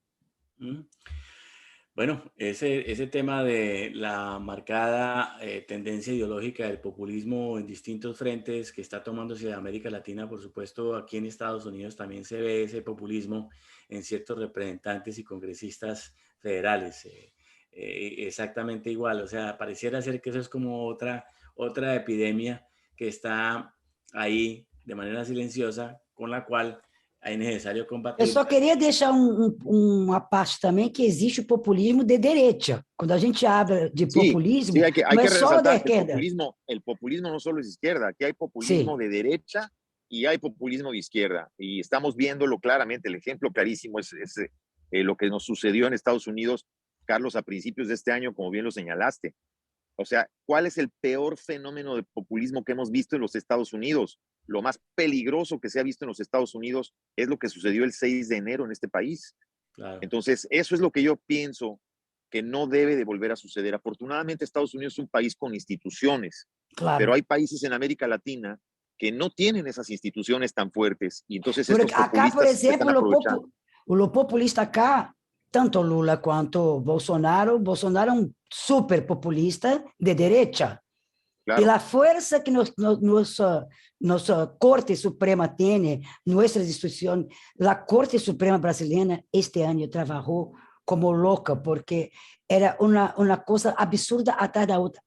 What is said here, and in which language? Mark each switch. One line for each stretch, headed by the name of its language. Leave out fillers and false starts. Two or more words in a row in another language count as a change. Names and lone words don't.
Spanish: Bueno, ese tema de la marcada tendencia ideológica del populismo en distintos frentes que está tomándose de América Latina, por supuesto, aquí en Estados Unidos también se ve ese populismo en ciertos representantes y congresistas federales. Exactamente igual, o sea, pareciera ser que eso es como otra epidemia que está ahí de manera silenciosa, con la cual
Portuguese: é necessário combater. Eu só queria deixar uma parte também que existe o populismo de direita. Quando a gente habla de populismo,
Spanish: sí, hay que
Portuguese: não é só da
Spanish: resaltar
Portuguese: esquerda.
Spanish: El populismo no solo es izquierda, aquí hay populismo de derecha y hay populismo de izquierda. Y estamos viéndolo claramente. El ejemplo clarísimo es lo que nos sucedió en Estados Unidos, Carlos, a principios de este año, como bien lo señalaste. O sea, ¿cuál es el peor fenómeno de populismo que hemos visto en los Estados Unidos? Lo más peligroso que se ha visto en los Estados Unidos es lo que sucedió el 6 de enero en este país. Claro. Entonces, eso es lo que yo pienso que no debe de volver a suceder. Afortunadamente, Estados Unidos es un país con instituciones, claro, pero hay países en América Latina que no tienen esas instituciones tan fuertes. Y entonces estos
Portuguese: acá, por exemplo, o populista acá, tanto Lula quanto Bolsonaro é um super populista de direita. Claro. E a força que nossa Corte Suprema tem, nossas instituições, a Corte Suprema brasileira este ano trabalhou como louca, porque era uma coisa absurda atrás da outra.